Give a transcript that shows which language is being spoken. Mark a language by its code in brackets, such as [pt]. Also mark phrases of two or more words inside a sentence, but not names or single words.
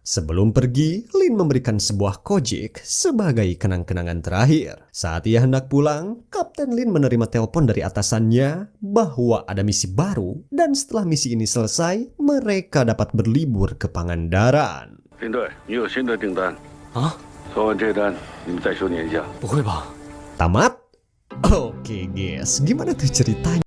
[id] Sebelum pergi, Lin memberikan sebuah kojik sebagai kenang-kenangan terakhir. Saat ia hendak pulang, Kapten Lin menerima telepon dari atasannya bahwa ada misi baru dan setelah misi ini selesai, mereka dapat berlibur ke Pangandaran. [zh] 林队，你有新的订单啊？做完这单，你们再休年一下。不会吧？ [id] Tamat? Oke guys, gimana tuh ceritanya?